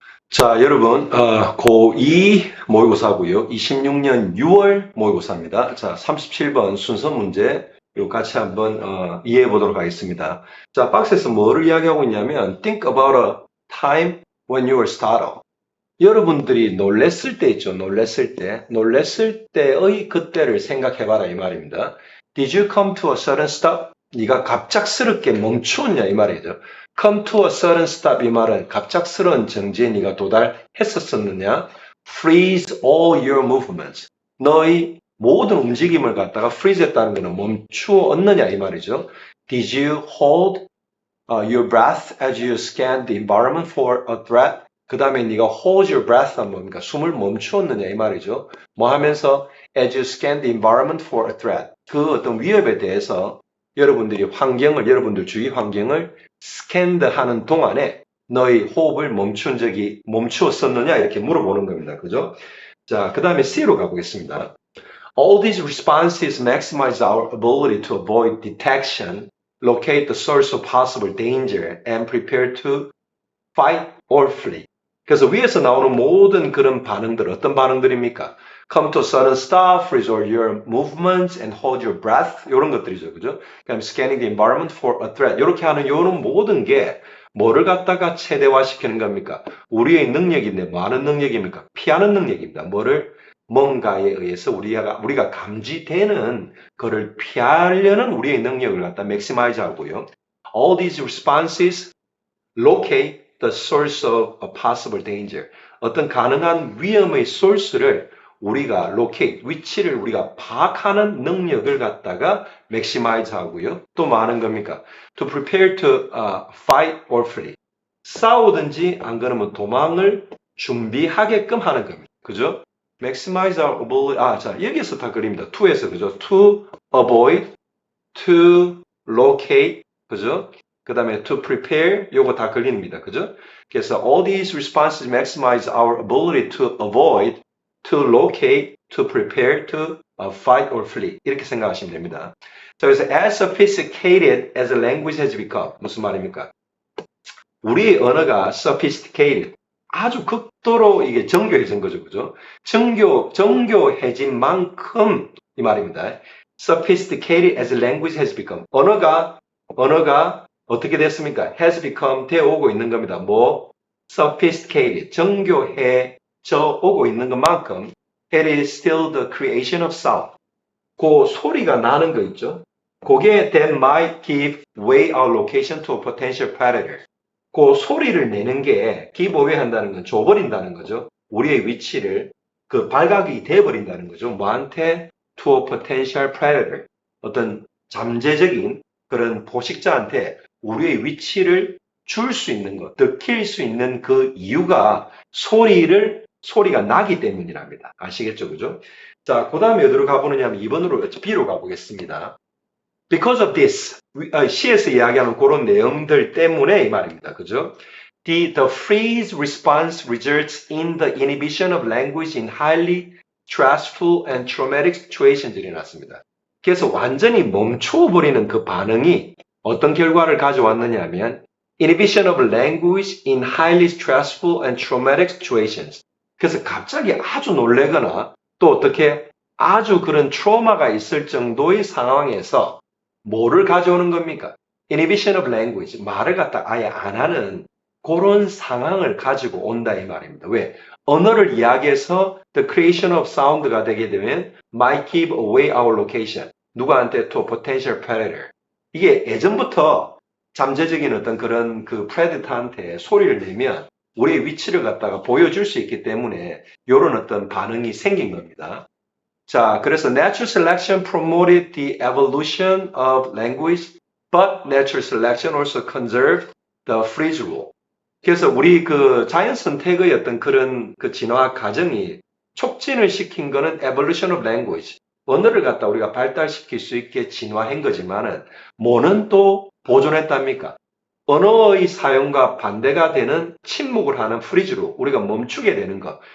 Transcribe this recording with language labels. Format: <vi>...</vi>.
<ko>자, 여러분, 고2 모의고사고요. 26년 6월 모의고사입니다. 자, 37번 순서 문제, 요 같이 한번 이해해 보도록 하겠습니다. 자, 박스에서 뭐를 이야기하고 있냐면,</ko> <en>think about a time when you were startled.</en> <ko>여러분들이 놀랬을 때 있죠. 놀랬을 때의 그때를 생각해봐라 이 말입니다.</ko> <en>Did you come to a sudden stop?</en> <ko>네가 갑작스럽게 멈추었냐 이 말이죠.</ko> <en>Come to a sudden stop</en> <ko>이 말은 갑작스러운 정지에 네가 도달했었느냐?</ko> <en>Freeze all your movements.</en> <ko>너의 모든 움직임을 갖다가 freeze 했다는 것은 멈추었느냐 이 말이죠.</ko> <en>Did you hold your breath as you scan the environment for a threat?</en> <ko>그 다음에 네가</ko> <en>hold your breath</en> <ko>하면 뭡니까? 숨을 멈추었느냐 이 말이죠. 뭐 하면서</ko> <en>as you scan the environment for a threat.</en> <ko>그 어떤 위협에 대해서 여러분들이 여러분들 주위 환경을 스캔드 하는 동안에 너의 호흡을 멈추었었느냐 이렇게 물어보는 겁니다. 그죠? 자, 그 다음에 C로 가보겠습니다.</ko> <en>All these responses maximize our ability to avoid detection, locate the source of possible danger, and prepare to fight or flee.</en> <ko>그래서 위에서 나오는 모든 그런 반응들, 어떤 반응들입니까?</ko> <en>Come to a sudden stop, freeze all your movements, and hold your breath.</en> <ko>이런 것들이죠. 그죠? 그다음에</ko> <en>scanning the environment for a threat.</en> <ko>이렇게 하는 이런 모든 게 뭐를 갖다가 최대화시키는 겁니까? 우리의 능력인데 뭐 하는 능력입니까? 피하는 능력입니다. 뭔가에 의해서 우리가 감지되는 거를 피하려는 우리의 능력을 갖다 maximize 하고요.</ko> <en>All these responses locate the source of a possible danger.</en> <ko>어떤 가능한 위험의 source를 우리가 위치를 우리가 파악하는 능력을 갖다가 maximize 하고요. 또 뭐 하는 겁니까?</ko> <en>To prepare to fight or flee.</en> <ko>싸우든지 안 그러면 도망을 준비하게끔 하는 겁니다. 그죠?</ko> <en>maximize our ability.</en> <ko>자, 여기서 다 그립니다. to에서, 그죠?</ko> <en>to avoid, to locate,</en> <ko>그죠? 그 다음에</ko> <en>to prepare,</en> <ko>요거 다 걸립니다. 그죠? 그래서</ko> <en>all these responses maximize our ability to avoid, to locate, to prepare, to fight or flee.</en> <ko>이렇게 생각하시면 됩니다.</ko> <en>자, 그래서 as sophisticated as a language has become.</en> <ko>무슨 말입니까? 우리 언어가 sophisticated, 아주 극도로 이게 정교해진 거죠. 그죠? 정교해진 만큼 이 말입니다.</ko> <en>sophisticated as a language has become.</en> <ko>언어가 어떻게 됐습니까?</ko> <en>has become</en> <ko>되어오고 있는 겁니다.</ko> <en>sophisticated,</en> <ko>정교해져 오고 있는 것만큼</ko> <en>it is still the creation of sound.</en> <ko>그 소리가 나는 거 있죠? 그게</ko> <en>that might give away our location to a potential predator.</en> <ko>그 소리를 내는 게 give away 한다는 건 줘버린다는 거죠. 우리의 위치를 발각이 돼버린다는 거죠. 뭐한테?</ko> <en>to a potential predator.</en> <ko>어떤 잠재적인 그런 포식자한테 우리의 위치를 줄 수 있는 것, 들킬 수 있는 그 이유가 소리가 나기 때문이랍니다. 아시겠죠? 그죠? 자, 그 다음에 어디로 가보느냐 하면 B로 가보겠습니다.</ko> <en>Because of this,</en> <ko>C에서 이야기하는 그런 내용들 때문에 이 말입니다. 그죠?</ko> <en>The freeze response results in the inhibition of language in highly stressful and traumatic situations</en> <ko>이 났습니다. 그래서 완전히 멈춰버리는 그 반응이 어떤 결과를 가져왔느냐 하면</ko> <en>inhibition of language in highly stressful and traumatic situations.</en> <ko>그래서 갑자기 아주 놀래거나 또 어떻게 아주 그런 트라우마가 있을 정도의 상황에서 뭐를 가져오는 겁니까?</ko> <en>inhibition of language.</en> <ko>말을 갖다 아예 안 하는 그런 상황을 가지고 온다 이 말입니다. 왜? 언어를 이야기해서</ko> <en>the creation of sound가 되게 되면 might give away our location.</en> <ko>누구한테?</ko> <en>to a potential predator.</en> <ko>이게 예전부터 잠재적인 어떤 그런 그 프레디터한테 소리를 내면 우리의 위치를 갖다가 보여줄 수 있기 때문에 이런 어떤 반응이 생긴 겁니다. 자, 그래서</ko> <en>natural selection promoted the evolution of language, but natural selection also conserved the freeze rule.</en> <ko>그래서 우리 그 자연 선택의 어떤 그런 그 진화 과정이 촉진을 시킨 거는</ko> <en>evolution of language.</en> <ko>언어를 갖다 우리가 발달시킬 수 있게 진화한 거지만은 뭐는 또 보존했답니까? 언어의 사용과 반대가 되는 침묵을 하는 프리즈로 우리가 멈추게 되는 것.</ko>